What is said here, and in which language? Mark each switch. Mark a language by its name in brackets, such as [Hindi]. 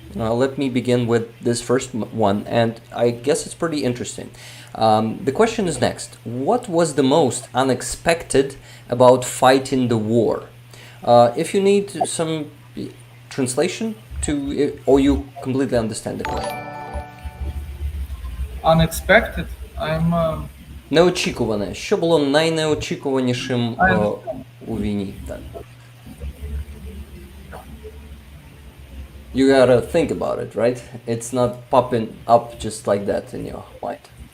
[English] Let me begin with this first one, and I guess it's pretty interesting. The question is next. What was the most unexpected about fighting the war? If you need some translation to, or you completely understand the question. Unexpected. I'm. [Ukrainian] Неочікуване. Що було найнеочікуванішим у війні? Так. [English] You gotta think about it, right? It's not popping up just like that in your mind.